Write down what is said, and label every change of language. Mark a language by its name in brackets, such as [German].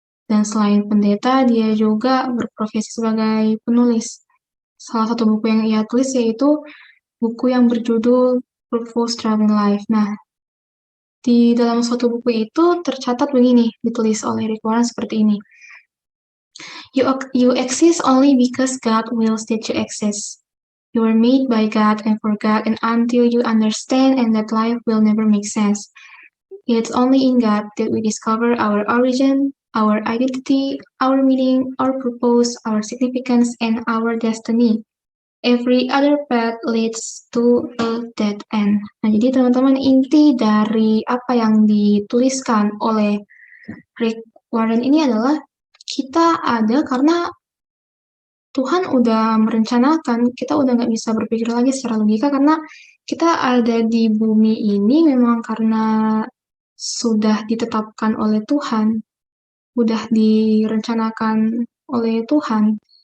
[Indonesian] Dan selain pendeta, dia juga berprofesi sebagai penulis. Salah satu buku yang ia tulis yaitu buku yang berjudul Purpose Driven Life. Nah, di dalam suatu buku itu tercatat begini, ditulis oleh Rick Warren seperti ini. [English] You exist only because God wills that you exist. You were made by God and for God, and until you understand and that life will never make sense. It's only in God that we discover our origin, our identity, our meaning, our purpose, our significance, and our destiny. Every other path leads to a dead end. [Indonesian] Nah, jadi teman-teman, inti dari apa yang dituliskan oleh Rick Warren ini adalah kita ada karena Tuhan udah merencanakan, kita udah nggak bisa berpikir lagi secara logika karena kita ada di bumi ini memang karena sudah ditetapkan oleh Tuhan, udah direncanakan oleh Tuhan.